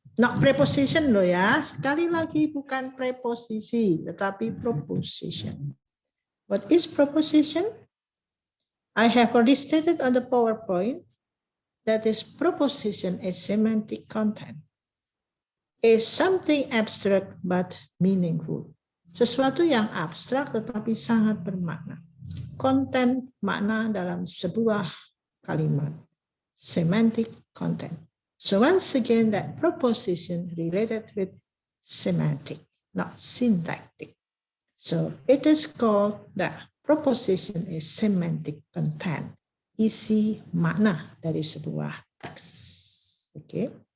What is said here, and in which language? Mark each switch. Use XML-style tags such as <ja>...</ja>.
<en>Not preposition</en> <id>loh ya. Sekali lagi bukan preposisi, tetapi proposition.</id> <en>What is proposition? I have already stated on the PowerPoint that this proposition is semantic content. Is something abstract but meaningful.</en> <id>Sesuatu yang abstrak tetapi sangat bermakna. Konten makna dalam sebuah kalimat.</id> <en>Semantic content. So once again, that proposition related with semantic, not syntactic. So it is called that proposition is semantic content,</en> <id>isi makna dari sebuah teks.</id> <en>Okay.</en>